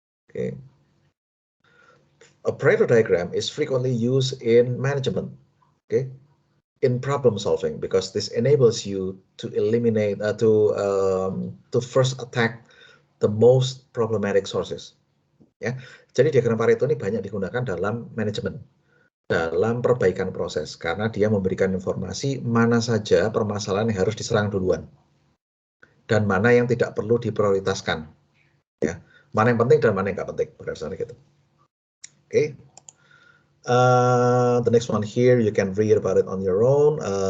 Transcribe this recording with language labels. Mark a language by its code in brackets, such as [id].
[en] Okay. A Pareto diagram is frequently used in management, okay, in problem solving, because this enables you to eliminate, to first attack the most problematic sources. [id] Ya, jadi diagram Pareto ini banyak digunakan dalam manajemen, dalam perbaikan proses, karena dia memberikan informasi mana saja permasalahan yang harus diserang duluan. dan mana yang tidak perlu diprioritaskan. Ya, mana yang penting dan mana yang nggak penting, berdasarkan gitu. [en] Okay. The next one here, you can read about it on your own.